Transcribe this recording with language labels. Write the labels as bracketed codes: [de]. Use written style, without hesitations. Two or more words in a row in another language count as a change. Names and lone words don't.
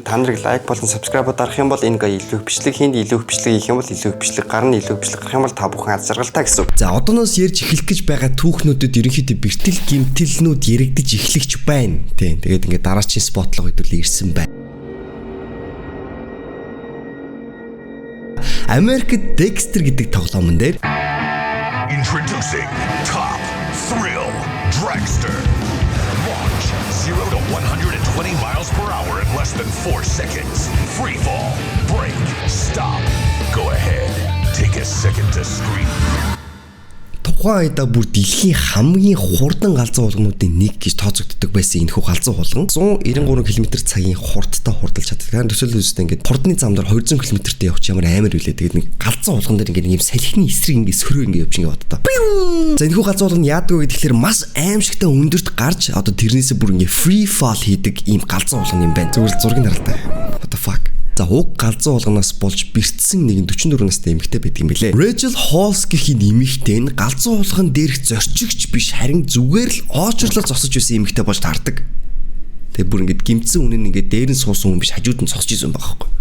[mn] Та нарыг лайк болон subscribe дарах юм бол энэ гай илүү их бичлэг хийнд илүү их бичлэг хийх юм бол илүү их бичлэг гарна, илүү их бичлэг гарах юм бол та бүхэн аз жаргалтай гэсэн үг. За одооноос ярьж эхлэх гэж байгаа түүхнүүдэд ерөнхийдөө бэртэл гимтэлнүүд яригдж эхлэгч байна. Тийм. Тэгээд ингээд дараачийн спотлог хэдүүлээ ирсэн байна. Америкт Dexter гэдэг тоглоомн дээр [en] Introducing Top Thrill Dragster. Launch 0 to 120 miles per hour in less than 4 seconds. Free fall, break, stop. Go ahead. Take a second to scream. [mn] тухайн үедээ бүр дэлхийн хамгийн хурдан галзуу хулгайнуудын нэг гэж тооцогддог байсан энэхүү галзуу хулгай 193 км/цагийн хурдтай хурдалж чаддаг. Тэгэхээр төсөөлөл үстэй ингээд хурдны замдаар 200 км/т явах ямар амар үлээ. Тэгээд нэг галзуу хулган дээр ингээд ийм салхины эсрэг ингээд сөрөө ингээд явж ингээд боддоо. За энэхүү галзуу хулгай яадаг вэ гэхээр маш аимшигтай өндөрт гарч одоо тэрнээсээ бүр ингээд [en] free fall [mn] хийдэг ийм галзуу хулгай юм байна. Зүгээр зургийг харалтай. [en] What the fuck. [mn] За уг галзуу хулгайнаас болж бэртсэн нэг 44 настай эмэгтэй байдаг юм билээ. Rachel Halls гэх эмэгтэй нь галзуу хулгайн дээрх зорчигч биш харин зүгээр л оочрлол зогсож байсан эмэгтэй болж таардаг. Тэгээ бүр ингээд гимцэн үнэн ингээд дээр нь суусан хүн биш хажууд нь зогсож исэн байгаа байхгүй.